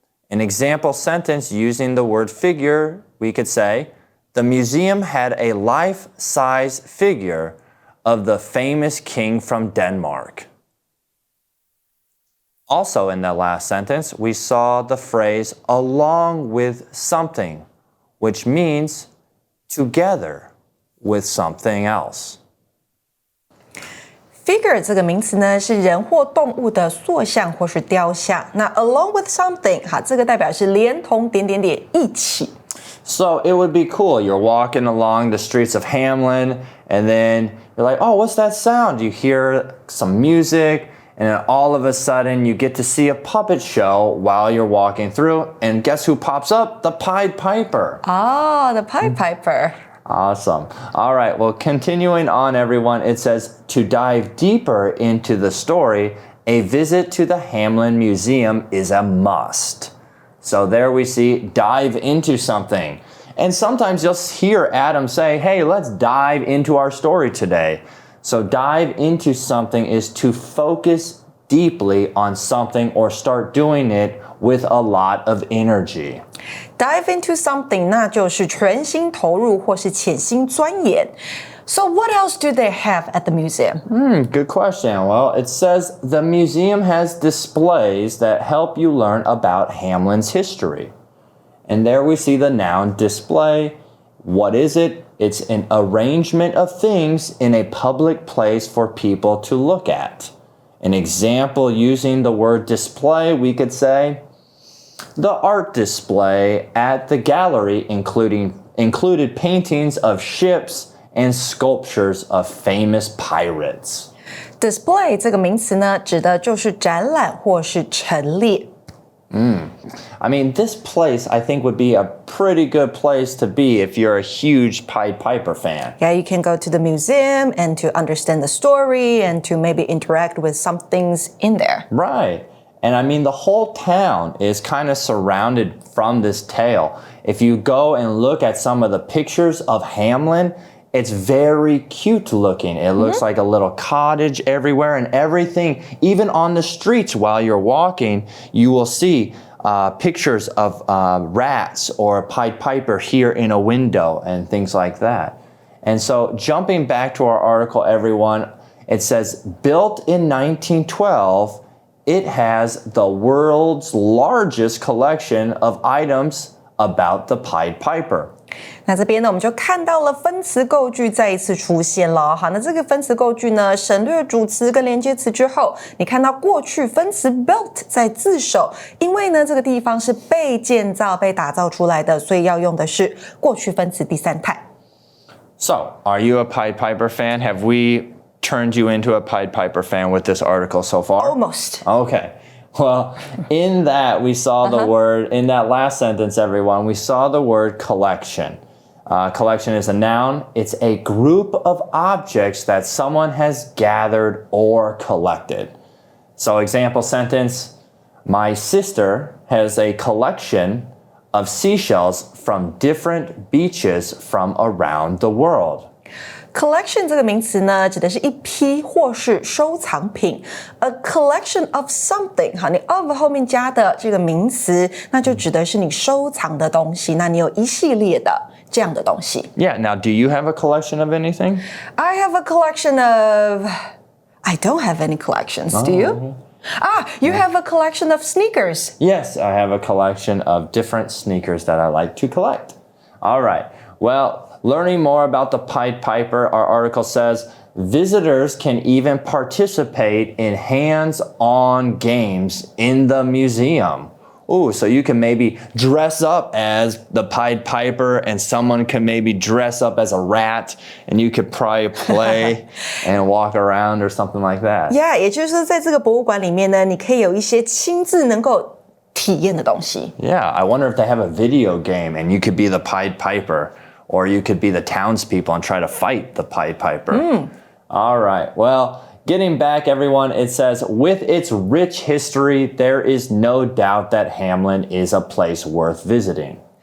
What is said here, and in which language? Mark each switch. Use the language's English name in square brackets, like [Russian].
[English] An example sentence using the word figure, we could say, the museum had a life-size figure of the famous king from Denmark. Also in that last sentence, we saw the phrase along with something, which means together with something else. [Chinese] Figure 这个名词呢是人或动物的塑像或是雕像。那 [English] along with something [Chinese] 哈，这个代表是连同点点点一起。 [English] So it would be cool. You're walking along the streets of Hamlin and then you're like, oh, what's that sound? You hear some music and then all of a sudden you get to see a puppet show while you're walking through. And guess who pops up? The Pied Piper. Oh, the Pied Piper. Awesome. All right. Well, continuing on, everyone, it says to dive deeper into the story, a visit to the Hamlin Museum is a must. So there we see dive into something. And sometimes you'll hear Adam say, hey, let's dive into our story today. So dive into something is to focus deeply on something or start doing it with a lot of energy. Dive into something [Chinese] 那就是全心投入或是潜心钻研。 [English] So what else do they have at the museum? Good question. Well, it says the museum has displays that help you learn about Hamlin's history. And there we see the noun display. What is it? It's an arrangement of things in a public place for people to look at. An example using the word display, we could say, the art display at the gallery included paintings of ships and sculptures of famous pirates. [Chinese] Display 这个名词呢，指的就是展览或是陈列。 [English] I mean, this place I think would be a pretty good place to be if you're a huge Pied Piper fan. Yeah, you can go to the museum and to understand the story and to maybe interact with some things in there. Right. And I mean, the whole town is kind of surrounded from this tale. If you go and look at some of the pictures of Hamlin, it's very cute looking. It looks like a little cottage everywhere and everything. Even on the streets while you're walking, you will see pictures of rats or a Pied Piper here in a window and things like that. And so jumping back to our article, everyone, it says, built in 1912, it has the world's largest collection of items about the Pied Piper. [Chinese] 那这边呢，我们就看到了分词构句再一次出现了。好，那这个分词构句呢，省略主词跟连接词之后，你看到过去分词 built 在字首，因为呢这个地方是被建造、被打造出来的，所以要用的是过去分词第三态。 [English] So, are you a Pied Piper fan? Have we turned you into a Pied Piper fan with this article so far? Almost. Okay. Well, in that we saw the word, in that last sentence, everyone, we saw the word collection. Collection is a noun. It's a group of objects that someone has gathered or collected. So example sentence, my sister has a collection of seashells from different beaches from around the world. [Chinese] Collection 这个名词呢，指的是一批或是收藏品。 [English] A collection of something， [Chinese] 好，你 of 后面加的这个名词，那就指的是你收藏的东西。那你有一系列的这样的东西。 [English] Yeah, now do you have a collection of anything? I have a collection of... I don't have any collections, do you? You have a collection of sneakers. Yes, I have a collection of different sneakers that I like to collect. All right, well, learning more about the Pied Piper, our article says, visitors can even participate in hands-on games in the museum. Ooh, so you can maybe dress up as the Pied Piper and someone can maybe dress up as a rat and you could probably play and walk around or something like that. [Chinese] Yeah, 也就是在这个博物馆里面呢，你可以有一些亲自能够体验的东西。 [English] Yeah, I wonder if they have a video game and you could be the Pied Piper. Or you could be the townspeople and try to fight the Pied Piper. All right. Well, getting back, everyone, it says, with its rich history, there is no doubt that Hamlin is a place worth visiting.